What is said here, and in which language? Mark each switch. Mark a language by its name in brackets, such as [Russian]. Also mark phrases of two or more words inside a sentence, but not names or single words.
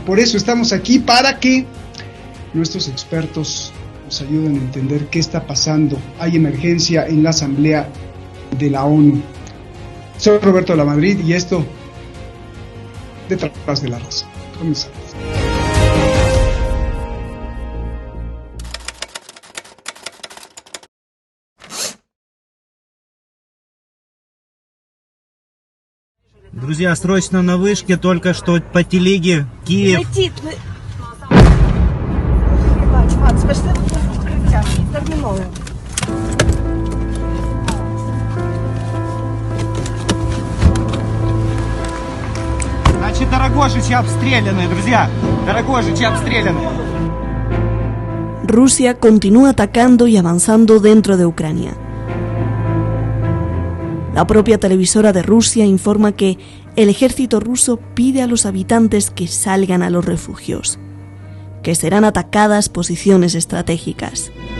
[Spanish] Por eso estamos aquí, para que nuestros expertos nos ayuden a entender qué está pasando. Hay emergencia en la Asamblea de la ONU. Soy Roberto Lamadrid, y esto Detrás de la Raza. Comenzamos. [Russian] Друзья, срочно на вышке, только что по телеге Киев. Летит. Макс, пошли в [Ukrainian] укриття. Терміново. [Russian] Значит, Дорогожичи обстреляны, друзья. Дорогожичи обстреляны. [Spanish] Rusia continúa atacando y avanzando dentro de Ucrania. La propia televisora de Rusia informa que el ejército ruso pide a los habitantes que salgan a los refugios, que serán atacadas posiciones estratégicas.